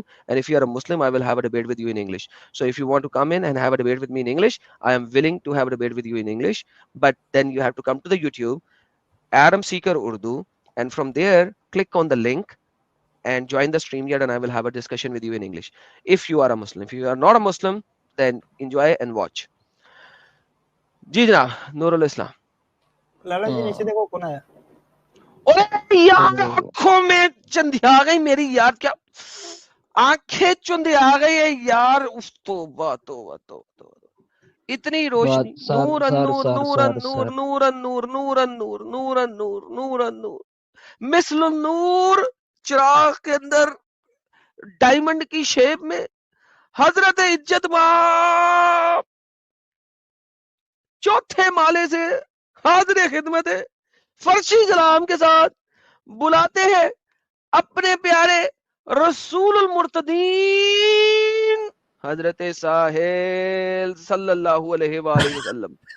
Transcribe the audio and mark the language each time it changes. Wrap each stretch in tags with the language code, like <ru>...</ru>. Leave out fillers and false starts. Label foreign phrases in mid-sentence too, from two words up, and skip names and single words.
<en>And if you are a Muslim, I will have a debate with you in English. So if you want to come in and have a debate with me in English, I am willing to have a debate with you in English. But then you have to come to the YouTube, Adam Seeker Urdu, and from there, click on the link and join the StreamYard, and I will have a discussion with you in English. If you are a Muslim. If you are not a Muslim, then enjoy and watch.</en> <ur>جی جناب نور الاسلام. لالا جی نیچے دیکھو کون آیا. ارے یار آنکھوں میں چندی آ گئی میری یار, کیا آنکھیں چندی آ گئی ہے یار. توبہ توبہ توبہ, اتنی روشنی. نور نور نور نور نور نور نور نور نور نور نور نور مثل نور, چراغ کے اندر ڈائمنڈ کی شیپ میں حضرت عزت ماں چوتھے مالے سے حاضر خدمت فرشی کلام کے ساتھ بلاتے ہیں اپنے پیارے رسول المرتدین حضرت ساحل</ur> <ar>صلی اللہ علیہ وآلہ وسلم.</ar>